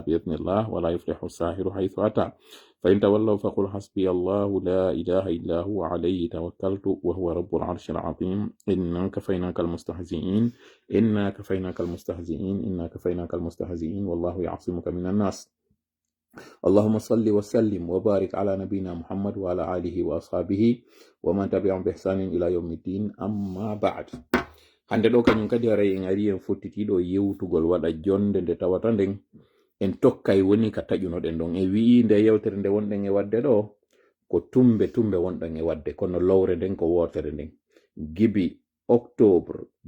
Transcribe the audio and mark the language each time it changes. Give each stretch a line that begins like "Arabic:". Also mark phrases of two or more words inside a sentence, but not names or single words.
Arabic: بإذن الله ولا يفلح الساحر حيث أتى فإن تولوا فقل حسبي الله لا إله إلا هو عليه توكلت وهو رب العرش العظيم إنا كفيناك المستهزئين إنا كفيناك المستهزئين إنا كفيناك المستهزئين والله يعصمك من الناس اللهم صل وسلم وبارك على نبينا محمد وعلى آله وأصحابه ومن تبعهم بإحسان إلى يوم الدين أما بعد
Fula: hande ɗo kañum kadi aray en ari en fottitiɗo yewtugol waɗa jonde nde tawata nden en tokkay woni ka taƴunoɗen ɗon e wi'i nde yewtere nde wonɗen e wadde ɗo ko tumbe wonɗen e wadde kono lowre nden ko wotere nden gibi octobre